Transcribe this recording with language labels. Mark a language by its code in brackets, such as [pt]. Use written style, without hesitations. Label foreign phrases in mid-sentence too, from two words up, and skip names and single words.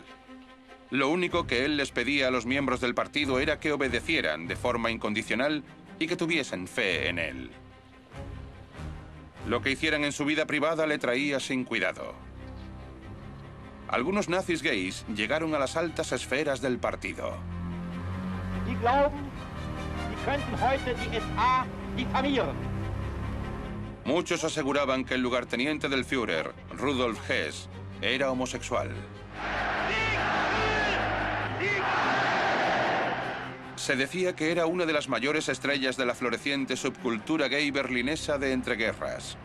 [es] Lo único que él les pedía a los miembros del partido era que obedecieran de forma incondicional y que tuviesen fe en él. Lo que hicieran en su vida privada le traía sin cuidado. Algunos nazis gays llegaron a las altas esferas del partido. [de] Die glauben, sie könnten heute die SA diffamieren. [es] Muchos aseguraban que el lugarteniente del Führer, Rudolf Hess, era homosexual. Se decía que era una de las mayores estrellas de la floreciente subcultura gay berlinesa de entreguerras.